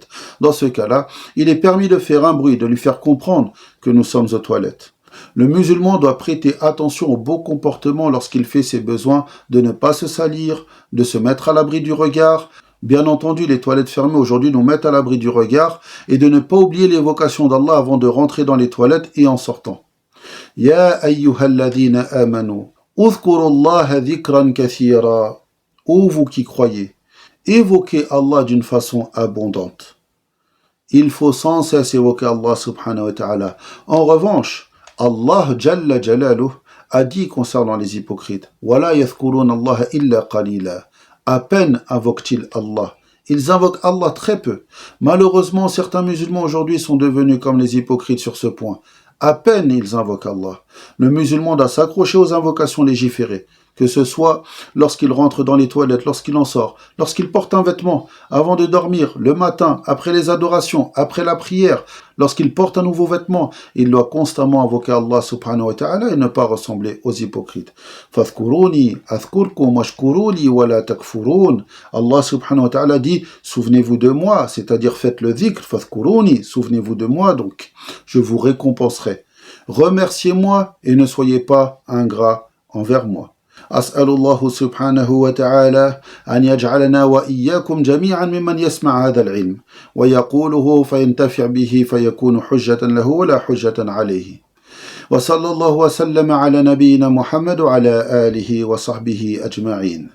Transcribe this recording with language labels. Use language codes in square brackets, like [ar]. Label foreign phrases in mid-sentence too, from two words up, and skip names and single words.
[fr] Dans ce cas-là, il est permis de faire un bruit, de lui faire comprendre que nous sommes aux toilettes. Le musulman doit prêter attention au beau comportement lorsqu'il fait ses besoins, de ne pas se salir, de se mettre à l'abri du regard. Bien entendu, les toilettes fermées aujourd'hui nous mettent à l'abri du regard et de ne pas oublier l'évocation d'Allah avant de rentrer dans les toilettes et en sortant. [ar] يا أيها الذين آمنوا اذكروا الله ذكرا كثيرا. [fr] Ô vous qui croyez, évoquez Allah d'une façon abondante. Il faut sans cesse évoquer [ar] الله سبحانه وتعالى. [fr] En revanche, [ar] الله جل جلاله [fr] a dit concernant les hypocrites, [ar] وَلَا يَذْكُرُونَ اللَّهَ إِلَّا قَلِيلًا. [fr] À peine invoquent-ils Allah. Ils invoquent Allah très peu. Malheureusement, certains musulmans aujourd'hui sont devenus comme les hypocrites sur ce point. À peine ils invoquent Allah. Le musulman doit s'accrocher aux invocations légiférées, que ce soit lorsqu'il rentre dans les toilettes, lorsqu'il en sort, lorsqu'il porte un vêtement, avant de dormir, le matin, après les adorations, après la prière, lorsqu'il porte un nouveau vêtement, il doit constamment invoquer [ar] الله سبحانه وتعالى [fr] et ne pas ressembler aux hypocrites. [ar] فاذكروني أذكركم واشكروا لي ولا تكفرون. الله سبحانه وتعالى [fr] dit, souvenez-vous de moi, c'est-à-dire faites le dhikr, fadhkuruni, souvenez-vous de moi, donc je vous récompenserai. Remerciez-moi et ne soyez pas ingrats envers moi. [ar] أسأل الله سبحانه وتعالى أن يجعلنا وإياكم جميعا ممن يسمع هذا العلم ويقوله فينتفع به فيكون حجة له ولا حجة عليه وصلى الله وسلم على نبينا محمد وعلى آله وصحبه أجمعين.